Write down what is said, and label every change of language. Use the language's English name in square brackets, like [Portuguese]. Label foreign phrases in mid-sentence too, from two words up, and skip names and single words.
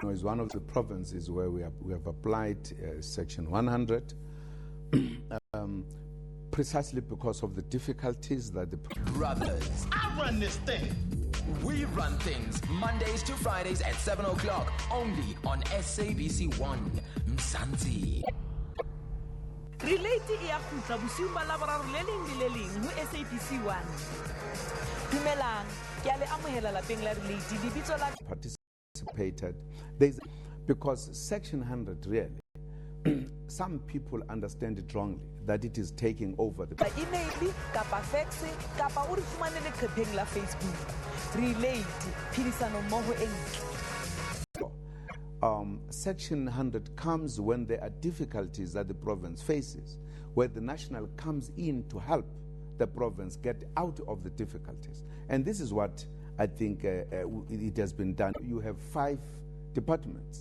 [English] It's one of the provinces where we have applied Section 100 precisely because of the difficulties that the Brothers. I run this thing. We run things Mondays to Fridays at 7 o'clock only on SABC 1 Mzansi. [Southern Sotho] Relate ya khutla bosiu ba laboraro le leng le le leng ho SABC 1. Dumelang, ke a le amohela lapeng la Relate. Lebitso la [English] participated. Because Section 100 really, some people understand it wrongly, that it is taking over the [Southern Sotho] email kapa fax kapa o re fumane le khepeng la Facebook. Relate phidisano mmoho e ntle. [English] Section 100 comes when there are difficulties that the province faces, where the national comes in to help the province get out of the difficulties. And this is what I think it has been done. You have 5 departments.